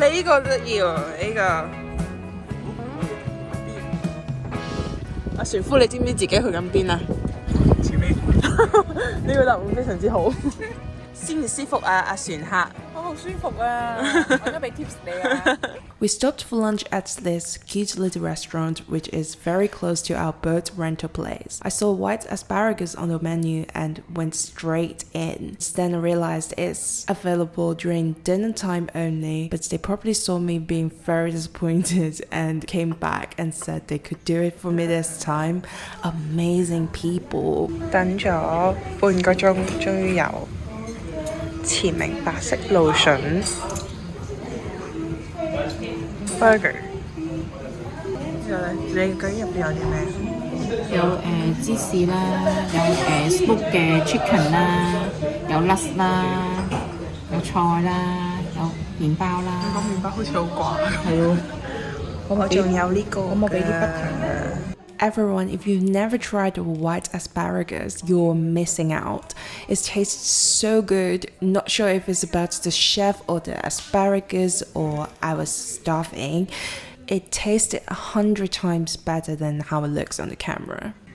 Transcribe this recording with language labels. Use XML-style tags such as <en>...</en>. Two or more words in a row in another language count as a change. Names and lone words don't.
<yue>你呢個得意喎，呢個。阿船夫，你知唔知自己去緊邊啊？前面呢個答案非常之好。舒唔舒服啊？阿船客。好舒服啊！我都俾 tips 你啊。</yue> <en>We stopped for lunch at this cute little restaurant which is very close to our boat rental place. I saw white asparagus on the menu and went straight in. Then I realized it's available during dinner time only, but they probably saw me being very disappointed and came back and said they could do it for me this time. Amazing people.</en> <yue>等咗半個鐘，終於有前明白色蘆筍 burger。之後咧，你究竟入邊有啲咩？有芝士啦，有smoke 嘅 chicken 啦，有 nuts 啦，有菜啦，有麵包啦。個麵包好似好寡。係咯，我仲有呢個。我俾啲 butter 嘅。</yue> <en>Everyone, if you've never tried white asparagus, you're missing out. It tastes so good. Not sure if it's about the chef or the asparagus or I was starving. It tasted 100 times better than how it looks on the camera.</en>